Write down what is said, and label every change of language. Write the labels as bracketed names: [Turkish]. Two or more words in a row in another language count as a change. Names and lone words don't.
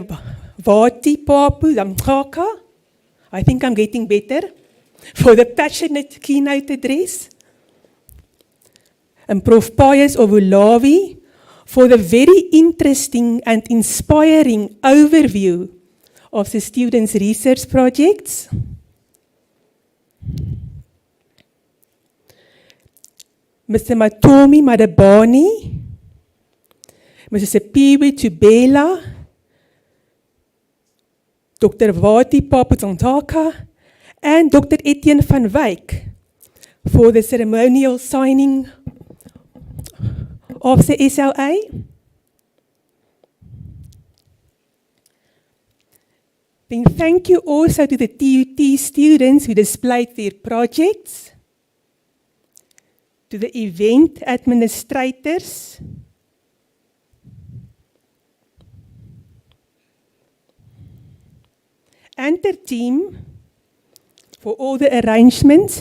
[English] Vati Papu Zamkaka, I think I'm getting better, for the passionate keynote address, and Prof. Pius Ovulavi for the very interesting and inspiring overview of the students' research projects. Mr. Matomi Madabani, Mr. Sipiwe Tubela, Dr. Vati Paputsantaka, and Dr. Etienne van Wyk for the ceremonial signing of the SLA. Then thank you also to the TUT students who displayed their projects, to the event administrators, and their team for all the arrangements.